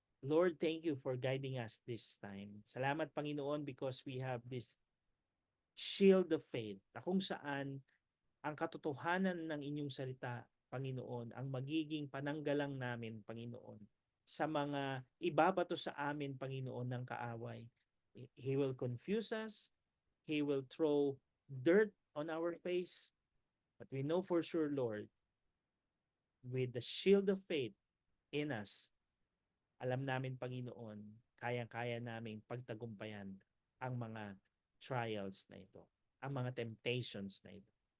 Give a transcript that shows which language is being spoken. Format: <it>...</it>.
<en>Lord, thank you for guiding us this time.</en> <tl>Salamat, Panginoon,</tl> <en>because we have this shield of faith</en> <tl>na kung saan ang katotohanan ng inyong salita, Panginoon, ang magiging pananggalang namin, Panginoon, sa mga ibabato sa amin, Panginoon, ng kaaway.</tl> <en>He will confuse us. He will throw dirt on our face. But we know for sure, Lord, with the shield of faith in us,</en> <tl>alam namin, Panginoon, kayang-kaya naming pagtagumpayan ang mga trials na ito, ang mga temptations na ito.</tl>